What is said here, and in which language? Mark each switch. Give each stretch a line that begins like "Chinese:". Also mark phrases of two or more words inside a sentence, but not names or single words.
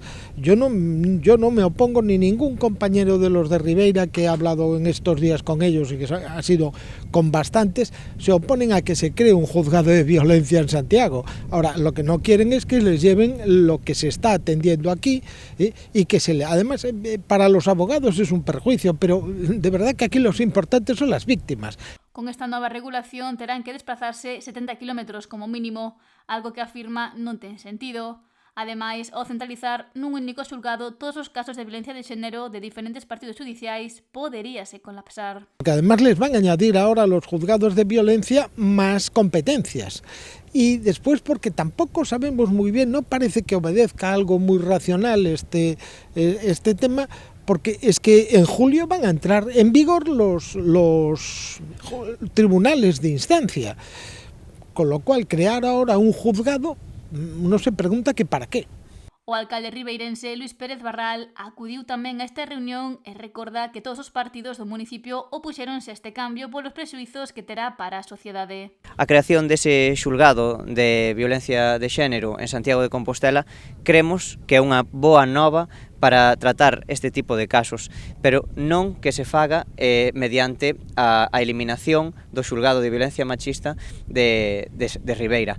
Spanish: Yo no me opongo, ni ningún compañero de los de Ribeira que he hablado en estos días con ellos, y que ha sido con bastantes, se oponen a que se cree un juzgado de violencia en Santiago. Ahora, lo que no quieren es que les lleven lo que se está atendiendo aquí, y que además para los abogados es un perjuicio, pero de verdad que aquí los importantes son las víctimas.
Galician: Con esta nova regulación terán que desplazarse 70 km como mínimo, algo que afirma non ten sentido. Ademais, ao centralizar nun único xulgado todos os casos de violencia de xénero de diferentes partidos judiciais, poderíase colapsar.
Spanish: Porque además les van a añadir ahora a los juzgados de violencia más competencias. Y después, porque tampoco sabemos muy bien, no parece que obedezca a algo muy racional este tema, porque es que en julio van a entrar en vigor los tribunales de instancia, con lo cual crear ahora un juzgado, uno se pregunta que para qué.
Galician: O alcalde ribeirense Luis Pérez Barral acudiu tamén a esta reunión e recorda que todos os partidos do municipio opuxéronse a este cambio polos prexuizos que terá para a sociedade. A creación dese xulgado de violencia de xénero en Santiago de Compostela cremos que é unha boa nova para tratar este tipo de casos, pero non que se faga mediante a eliminación do xulgado de violencia machista de Ribeira.